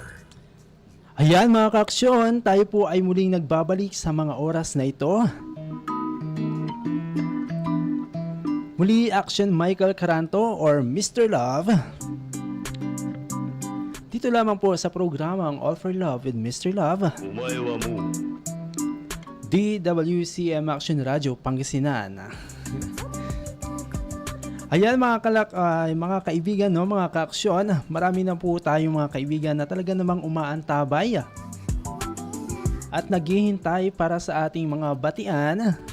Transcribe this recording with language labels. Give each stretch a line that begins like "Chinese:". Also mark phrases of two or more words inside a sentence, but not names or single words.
Filipino: Ayan mga kaaksyon, tayo po ay muling nagbabalik sa mga oras na ito. Muli Action Michael Caranto or Mr. Love. Dito lamang po sa programang All for Love with Mr. Love.
Japanese: お前はもう
Filipino: DWCM Action Radio Pangasinan. Ayan mga kaibigan, no, mga kaaksyon, marami na po tayong mga kaibigan na talaga namang umaantabay at naghihintay para sa ating mga batian.